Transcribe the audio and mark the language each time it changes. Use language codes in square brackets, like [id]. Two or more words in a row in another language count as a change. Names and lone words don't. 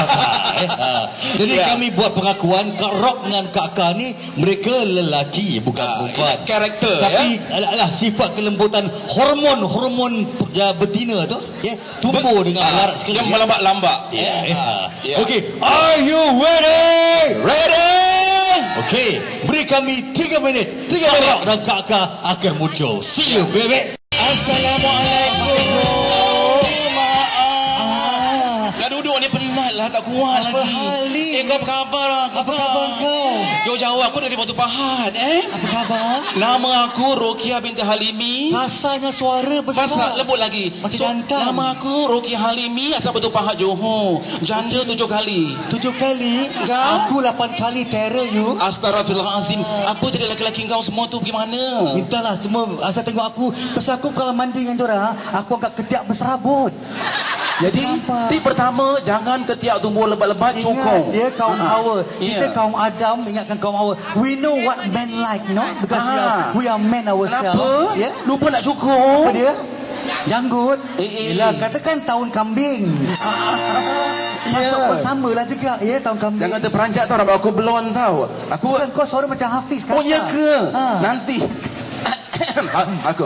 [ms] Jadi kami buat pengakuan Kak Rock dengan Kak Kak ni mereka lelaki bukan perempuan. Karakter tapi sifat kelembutan hormon betina tu ya tumbuh dengan larat sekali. Yang melambak-lambak. Okey, [en] are you ready? Ready? [ms] Okey, beri kami 3 minit. 3 minit dan Kak Kak akan muncul. [en] See you baby. [ms] Assalamualaikum. Nak duduk ni penat lah, tak kuat Apa lagi. hal ni? Kau apa khabar? Apa khabar kau? Jauh-jauh aku dari Batu Pahat Apa khabar? Nama aku Rokia binti Halimi. Rasanya suara besar. Pasal lembut lagi. Macam jantan. Nama aku Rokia Halimi, asal Batu Pahat Johor. Janda 7 kali. 7 kali? Kau? Aku 8 kali [en] terror you. [ms] Astaghfirullahalazim. Apa tadi laki-laki kau semua tu gimana? Mintalah semua asal tengok aku. Pasal aku kalau mandi dengan diorang, aku agak ketiak berserabut. Jadi, tip pertama, jangan ketiak tumbuh lebat-lebat, Ingat cukup. dia kaum Hawa. Kita Ya. kaum Adam, ingatkan kaum Hawa. [en] We know what men like, no? Because we are men ourselves. [ms] Kenapa? Ya? Lupa nak cukup. Apa dia? Janggut. Eh. Yelah, katakan tahun kambing. Masuk pun sama lah juga. Ya, tahun kambing. Jangan terperanjat tau, rambut aku blond tau. Aku Bukan kau suara macam Hafiz kan? Oh ya ke? Nanti. Aku.